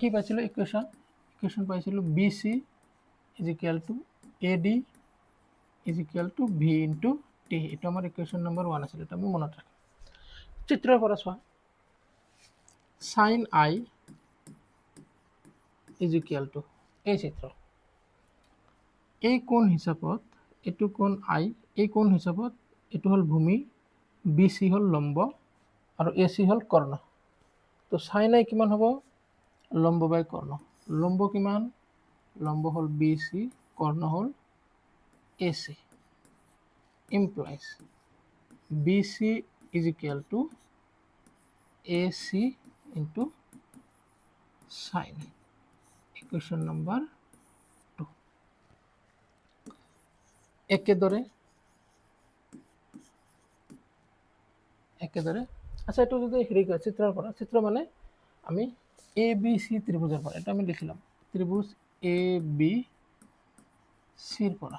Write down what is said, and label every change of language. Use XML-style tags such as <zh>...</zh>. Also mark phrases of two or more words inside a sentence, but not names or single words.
<as>কি পাইছিলোঁ ইকুৱেশ্যন পাইছিলোঁ BC</as> <en>is equal to AD is equal to V into T.</en> <as>এইটো আমাৰ ইকুৱেশ্যন নম্বৰ 1 আছিল, এটা আমি মনত ৰাখিম। চিত্ৰৰ পৰা চোৱা,</as> <en>sin I is equal to</en> <as>এই চিত্ৰ, এই কোণ হিচাপত এইটো কোণ I, এই কোণ হিচাপত এইটো হ'ল ভূমি, BC হ'ল লম্ব আৰু AC হ'ল কৰ্ণ। তো sin I কিমান হ'ব? লম্ব বাই কৰ্ণ। লম্ব কিমান? লম্ব হ'ল BC, কৰ্ণ হ'ল AC।</as> <en>implies BC is equal to AC into sin। equation number 2.</en> <as>একেদৰে আচ্ছা, এইটো যদি হেৰি কৰে চিত্ৰৰ পৰা, চিত্ৰ মানে আমি ABC ত্ৰিভুজৰ পৰা, এটা আমি লিখিলাম ত্ৰিভুজ ABCৰ পৰা।</as>